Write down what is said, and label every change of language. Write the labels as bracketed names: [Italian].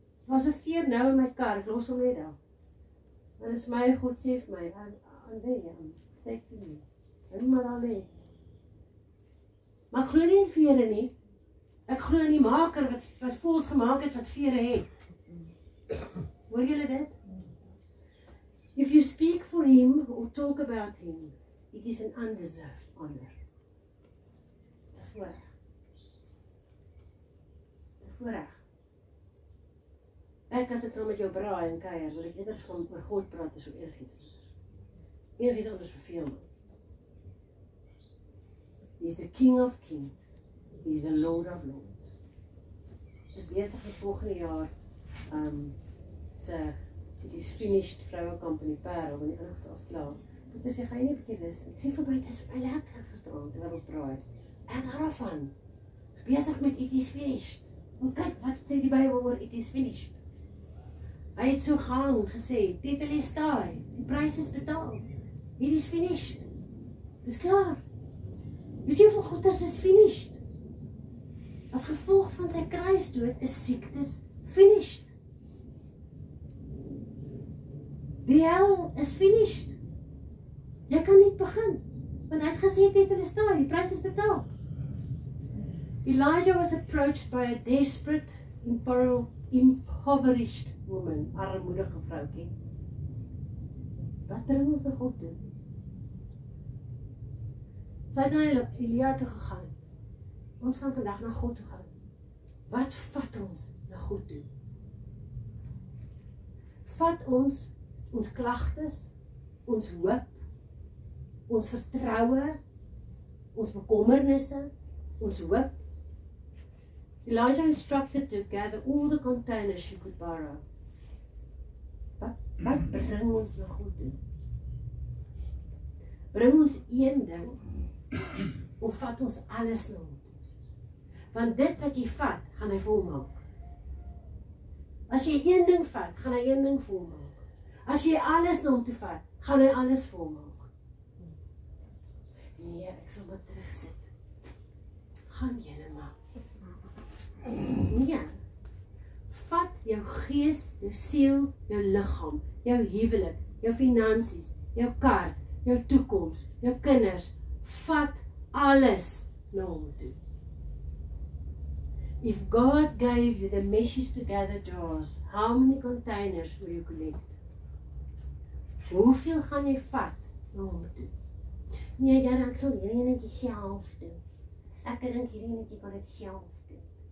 [Afrikaans] Was 'n veer nou in my kar, ek los hom net daar. En is my God sê vir my, aan die, [English] take me. [Afrikaans] En maar al lê. Maar ek glo nie in vere nie. Ek glo in die maker wat voels gemaak het wat vere het. Hoor julle dit? [English] If you speak for him or talk about him, it is an undeserved honor. It's a voorreg. [Afrikaans] voorreg. As ek nou met jou braai en kuier, wil ek eerder van oor God praat as oor enigiets anders. Enigiets anders verveel my. [English] He's the King of Kings. He's the Lord of Lords. [Afrikaans] Dis besig met volgende jaar It is finished vrouwenkamp in die Parel, want die inligting is klaar. Peter sê, ga jy nie 'n bietjie rus nie? Ek sê vir my, dit is baie lekker gisterand, terwyl ons braai. Ek hou daarvan. Ons is besig met it is finished. En kyk, wat sê die Bybel oor it is finished? Hy het so gehang gesê, tetelestai, die prys is betaal. [English] It is finished. [Afrikaans] Dis klaar. Weet jy hoeveel goeders is finished? As gevolg van sy kruisdood is siektes finished. Die hel is finished. Jy kan nie begin, want hy het gesê tetelestai, die prys is betaal. [English] Elijah was approached by a desperate, impoverished woman, [Afrikaans] armoedige vroukie. Wat bring ons na God toe? Sy het na Elia toe gegaan. Ons gaan vandag na God toe gaan. Wat vat ons na God toe? Vat ons klagtes, ons hoop, ons vertroue, ons bekommernisse, ons hoop. [English] Elijah instructed to gather all the containers she could borrow. [Afrikaans] Wat bring ons na God toe? Bring ons een ding, of vat ons alles na hom toe? Want dit wat jy vat, gaan hy volmaak. As jy een ding vat, gaan hy een ding volmaak. As jy alles na hom toe vat, gaan hy alles volmaak. Nee, ek sal maar terugsit. Gaan julle maar. Nee. Vat jou gees, jou siel, jou liggaam, jou huwelik, jou finansies, jou kar, jou toekoms, jou kinders. Vat alles na hom toe. [English] If God gave you the meshes to gather jars, how many containers will you collect? [Afrikaans] Hoeveel gaan jy vat na hom toe? Nee, ja, ek sal hierdie netjie self doen. Ek dink hierdie netjie kan dit self doen.